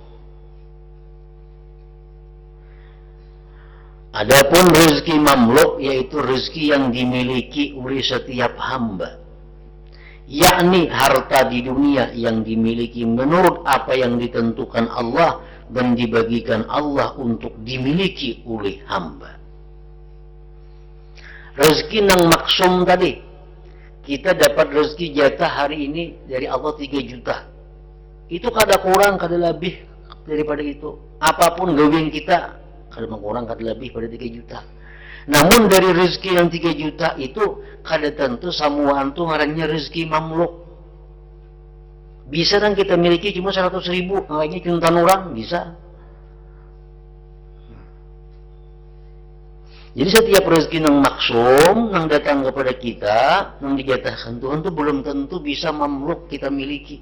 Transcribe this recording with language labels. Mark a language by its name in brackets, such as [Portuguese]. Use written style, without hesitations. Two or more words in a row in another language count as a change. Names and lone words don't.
[Indonesian] Adapun rezeki mamluk, yaitu rezeki yang dimiliki oleh setiap hamba, yakni harta di dunia yang dimiliki menurut apa yang ditentukan Allah dan dibagikan Allah untuk dimiliki oleh hamba. Rezeki yang maksum tadi, kita dapat rezeki jatah hari ini dari Allah 3 juta. [Banjar] Itu kada kurang, kada lebih daripada itu. Apapun gawin kita, kada kurang, kada lebih pada 3 juta. Namun dari rezeki yang 3 juta itu, kada tentu samuan itu ngarannya rezeki mamluk. [Indonesian] Bisa kan kita miliki cuma 100 ribu, kayaknya cuntan orang, bisa. Jadi setiap rezeki yang maksum, yang datang kepada kita, yang dijatahkan Tuhan itu belum tentu bisa mamluk kita miliki.